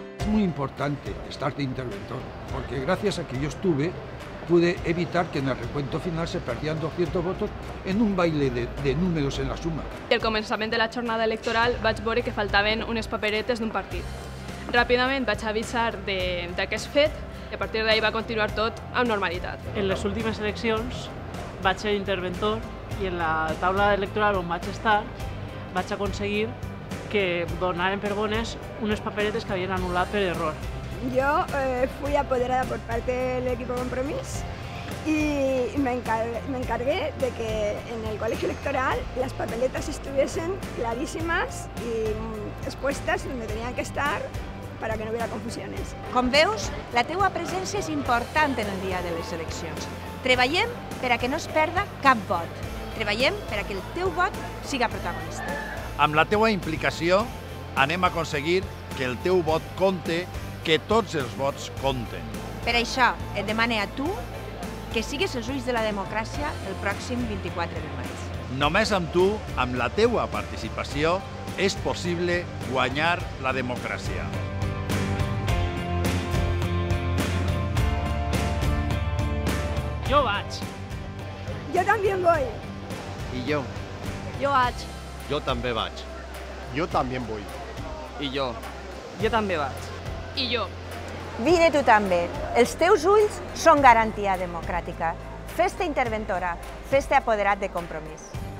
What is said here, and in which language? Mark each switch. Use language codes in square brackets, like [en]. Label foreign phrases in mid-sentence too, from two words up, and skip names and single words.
[es] muy importante estar de interventor, porque gracias a que yo estuve, pude evitar que en el recuento final se perdían 200 votos en un baile de números en la suma. [ca] Al començament de la jornada electoral vaig veure que faltaven unes paperetes d'un partit. Ràpidament vaig avisar d'aquest fet i a partir d'ahir va continuar tot amb normalitat. En les últimes eleccions vaig ser interventor i en la taula electoral on vaig estar vaig aconseguir que donaven per bones unes paperetes que havien anul·lat per error. [es] Yo fui apoderada por parte del equipo Compromís y me encargué de que en el colegio electoral las papeletas estuviesen clarísimas y expuestas donde tenían que estar para que no hubiera confusiones. [ca] Com veus, la teua presència és important en el dia de les eleccions. Treballem per a que no es perda cap vot. Treballem per a que el teu vot siga protagonista. Amb la teua implicació anem a aconseguir que el teu vot compte, que tots els vots compten. Per això et demane a tu que sigues els ulls de la democràcia el pròxim 24 de maig. Només amb tu, amb la teua participació, és possible guanyar la democràcia. Jo vaig. [es] Yo también voy. [ca] I jo? Jo vaig. Jo també vaig. Jo també vull. I jo? Jo també vaig. I jo. Vine tu també. Els teus ulls són garantia democràtica. Fes-te interventora, fes-te apoderat de Compromís.